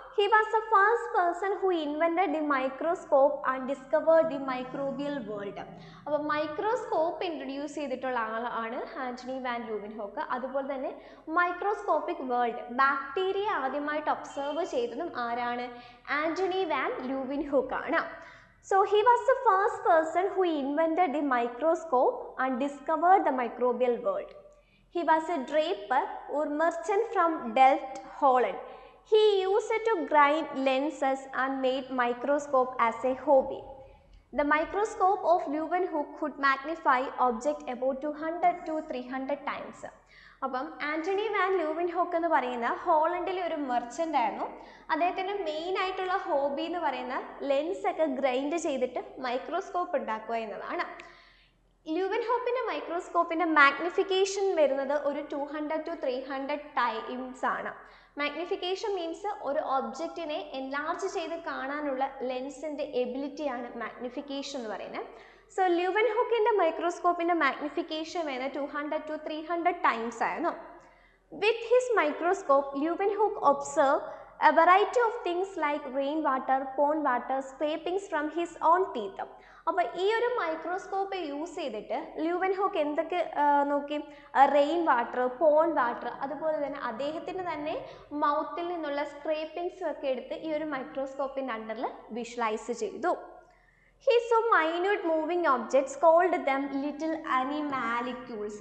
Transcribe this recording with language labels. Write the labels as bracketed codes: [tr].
[en] He was the first person who invented the microscope and discovered the microbial world. [ml] അപ്പോൾ microscope introduce ചെയ്തിട്ടുള്ള ആളാണ് Antony van ലൂവൻഹോക്ക്. അതുപോലെ തന്നെ microscopic world, bacteria ആദ്യമായിട്ട് observe ചെയ്തതും ആരാണ്? ആൻ്റണി വാൻ ലൂവൻഹോക്ക് ആണ്. [en] So he was the first person who invented the microscope and discovered the microbial world. He was a draper or merchant from Delft, Holland. He used it to grind lenses and made microscope as a hobby. The microscope of Leeuwenhoek could magnify object about 200 to 300 times. [ml] അപ്പം Antony van ലൂവൻഹോക്ക് എന്ന് പറയുന്ന ഹോളണ്ടിലെ ഒരു merchant ആയിരുന്നു. അദ്ദേഹത്തിൻ്റെ main ആയിട്ടുള്ള hobby എന്ന് പറയുന്ന ലെൻസൊക്കെ grind ചെയ്തിട്ട് മൈക്രോസ്കോപ്പ് ഉണ്ടാക്കുക എന്നതാണ്. ലൂവൻഹോക്കിൻ്റെ മൈക്രോസ്കോപ്പിൻ്റെ മാഗ്നിഫിക്കേഷൻ വരുന്നത് ഒരു 200 to 300 ടൈംസ് ആണ്. മാഗ്നിഫിക്കേഷൻ മീൻസ് ഒരു ഒബ്ജക്റ്റിനെ എൻലാർജ് ചെയ്ത് കാണാനുള്ള ലെൻസിൻ്റെ എബിലിറ്റിയാണ് മാഗ്നിഫിക്കേഷൻ എന്ന് പറയുന്നത്. സോ ലൂവൻഹോക്കിൻ്റെ മൈക്രോസ്കോപ്പിൻ്റെ മാഗ്നിഫിക്കേഷൻ വരുന്നത് 200 to 300 ടൈംസ് ആയിരുന്നു. [en] With his microscope Leeuwenhoek observe a variety of things like rain water, pond water, scrapings from his own teeth. [ml] അപ്പോൾ ഈ ഒരു മൈക്രോസ്കോപ്പ് യൂസ് ചെയ്തിട്ട് ലൂവൻഹോക്ക് എന്തൊക്കെ നോക്കി? റെയിൻ വാട്ടർ, പോണ്ട് വാട്ടർ, അതുപോലെ തന്നെ അദ്ദേഹത്തിൻ്റെ തന്നെ മൗത്തിൽ നിന്നുള്ള സ്ക്രേപ്പിങ്സും ഒക്കെ എടുത്ത് ഈ ഒരു മൈക്രോസ്കോപ്പിൻ്റെ അണ്ടറിൽ വിഷ്വലൈസ് ചെയ്തു. [en] He saw minute moving objects, called them little animalcules.